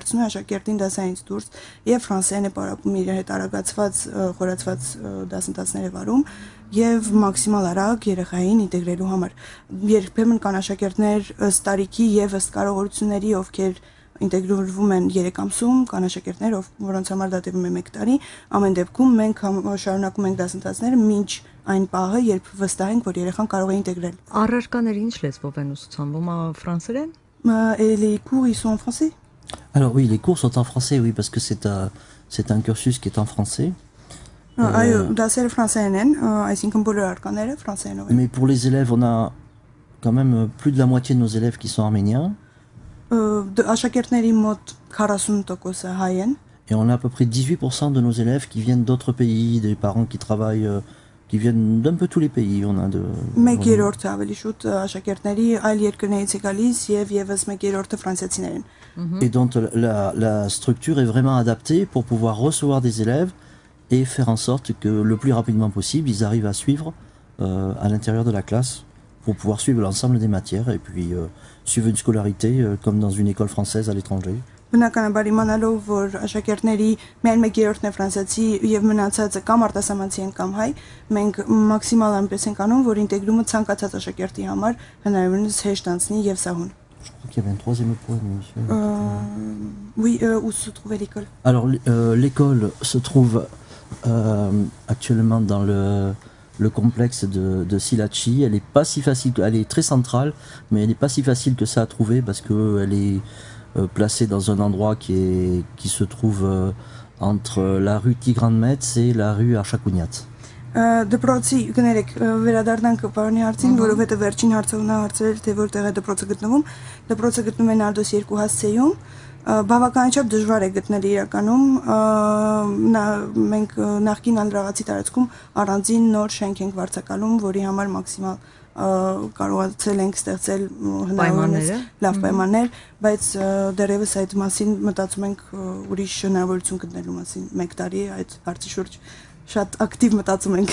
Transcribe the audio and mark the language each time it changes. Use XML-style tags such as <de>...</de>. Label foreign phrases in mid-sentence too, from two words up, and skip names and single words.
<hy>է աշակերտին դասայինից դուրս եւ ֆրանսերեն է պարապում իր հետ արագացված, խորացված դասընթացներ է վարում եւ մաքսիմալ արագ երեխային ինտեգրելու համար։ Երբեմն կան աշակերտներ ըստ տարիքի եւ ըստ կարողությունների, ովքեր ինտեգրվում են 3 ամսում, կան աշակերտներ, որոնց համար դա տևում է 1 տարի, ամեն դեպքում մենք շարունակում ենք դասընթացները մինչ այն պահը, երբ վստահ ենք, որ երեխան կարող է ինտեգրել։ Առարկաները ինչ լեզվով են ուսուցանվում, ֆրանսերեն?</hy> <fr>Et les cours, ils sont en français? Alors oui, les cours sont en français, oui, parce que c'est un cursus qui est en français.</fr> <hy>Այո, դասերը ֆրանսերեն են, այսինքն բոլոր առարկաները ֆրանսերենով են։</hy> <fr>Mais pour les élèves, on a quand même plus de la moitié de nos élèves qui sont arméniens.</fr> <hy>Աշակերտների մոտ 40%-ը հայ են։</hy> <fr>Et on a à peu près 18% de nos élèves qui viennent d'autres pays, des parents qui travaillent, qui viennent d'un peu tous les pays. On a de.</fr> <hy>1/3 ավելի շուտ աշակերտների այլ երկրներից է գալիս եւ եւս 1/3-ը ֆրանսիացիներ են։</hy> <fr>Et donc la structure est vraiment adaptée pour pouvoir recevoir des élèves et faire en sorte que le plus rapidement possible, ils arrivent à suivre à l'intérieur de la classe pour pouvoir suivre l'ensemble des matières et puis suivre une scolarité comme dans une école française à l'étranger.</fr> <hy>Բնականաբար իմանալով, որ աշակերտների միայն 1/3-ն է ֆրանսիացի եւ մնացածը կամ արտասահմանցի են կամ հայ, մենք մաքսիմալ այնպես ենք անում, որ ինտեգրումը ցանկացած աշակերտի համար հնարավորինս հեշտ անցնի եւ սահուն։</hy> <fr>Je crois qu'il y avait un troisième point, monsieur. Oui, où se trouvait l'école? Alors l'école se trouve actuellement dans le complexe de Silachi. Elle est pas si facile, elle est très centrale, mais elle n'est pas si facile que ça à trouver parce que elle est placée dans un endroit qui se trouve entre la rue Tigran-Metz et la rue Archakouniat.</fr> <hy>Դպրոցի կներեք վերադառնանք պարոնի հարցին, որովհետեւ վերջին հարցը նա հարցրել թե որտեղ է դպրոցը գտնվում։ Դպրոցը գտնվում է Նարդոս 2 հասցեում։ Բավականաչափ դժվար է գտնել իրականում, մենք նախկին անդրաղացի տարածքում առանձին նոր շենք ենք վարձակալում, որի համար մաքսիմալ կարողացել ենք ստեղծել հնարավորինս լավ պայմաններ, բայց դեռևս այդ մասին մտածում ենք ուրիշ հնարավորություն գտնելու մասին 1 տարի այդ հարցի շուրջ շատ ակտիվ մտածում ենք։</hy>